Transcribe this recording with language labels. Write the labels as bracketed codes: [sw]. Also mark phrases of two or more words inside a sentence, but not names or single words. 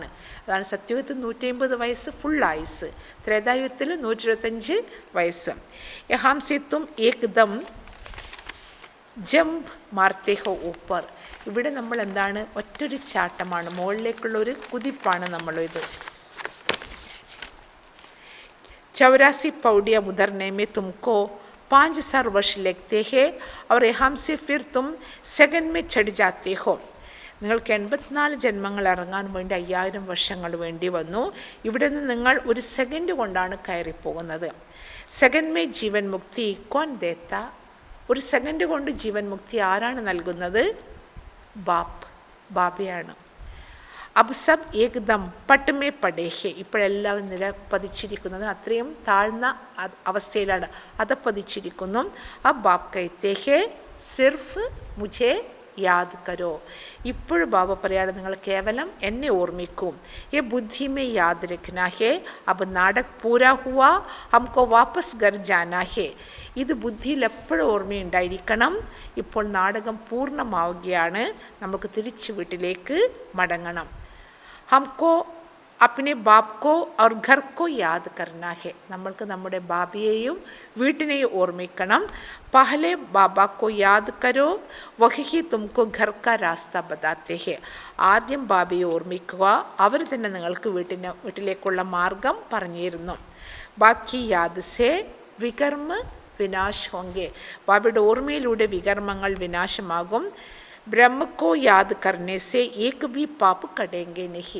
[ml] അതാണ് സത്യയുഗത്തിൽ 150 വയസ്സ് ഫുൾ ആയുസ്, ത്രേതായുഗത്തിൽ 125 വയസ്സ്. [hi] यहाँ से तुम एकदम जंप मारते हो ऊपर, [ml] ഇവിടെ നമ്മൾ എന്താണ്, ഒറ്റൊരു ചാട്ടമാണ്, മുകളിലേക്കുള്ളൊരു കുതിപ്പാണ് നമ്മളിത്. [hi] 84 पौड़ियाँ उतरने में तुमको 5000 वर्ष लगते हैं और यहाँ से फिर तुम सेकंड में चढ़ जाते हो. [ml] നിങ്ങൾക്ക് 84 ജന്മങ്ങൾ ഇറങ്ങാൻ വേണ്ടി 5000 വർഷങ്ങൾ വേണ്ടി വന്നു. ഇവിടെ നിന്ന് നിങ്ങൾ ഒരു സെക്കൻഡ് കൊണ്ടാണ് കയറിപ്പോകുന്നത്. [hi] सेकंड में जीवन मुक्ति कौन देता, [ml] ഒരു സെക്കൻഡ് കൊണ്ട് ജീവൻ മുക്തി ആരാണ് നൽകുന്നത്? ബാബയാണ്. [hi] अब सब एकदम पट्टुमें पड़े हैं, [ml] ഇപ്പോഴെല്ലാം നില പതിച്ചിരിക്കുന്നത് അത്രയും താഴ്ന്ന അവസ്ഥയിലാണ്, അത് പതിച്ചിരിക്കുന്നു. [hi] अब बाप कहते हैं सिर्फ मुझे याद करो, [ml] ഇപ്പോഴും ബാബ പറയാണ് നിങ്ങൾ കേവലം എന്നെ ഓർമ്മിക്കും. [hi] ये बुद्धि में याद रखना है, अब नाटक पूरा हुआ हमको वापस घर जाना है. [ml] ഇത് ബുദ്ധിയിൽ എപ്പോഴും ഓർമ്മയുണ്ടായിരിക്കണം. ഇപ്പോൾ നാടകം പൂർണ്ണമാവുകയാണ്, നമുക്ക് തിരിച്ച് വീട്ടിലേക്ക് മടങ്ങണം. [hi] हमको अपने बाप को और घर को याद करना है, [ml] നമ്മൾക്ക് നമ്മുടെ ബാബയെയും വീട്ടിനെയും ഓർമ്മിക്കണം. [hi] पहले बाबा को याद करो वही तुमको घर का रास्ता बताते हैं. [ml] ആദ്യം ബാബയെ ഓർമ്മിക്കുക, അവർ തന്നെ നിങ്ങൾക്ക് വീട്ടിലേക്കുള്ള മാർഗം പറഞ്ഞു തരുന്നു. [hi] बाकी याद से विकर्म विनाश होंगे, [ml] ബാബയുടെ ഓർമ്മയിലൂടെ വികർമ്മങ്ങൾ വിനാശമാകും. [hi] ब्रह्मा को याद करने से एक भी पाप कटेंगे नहीं.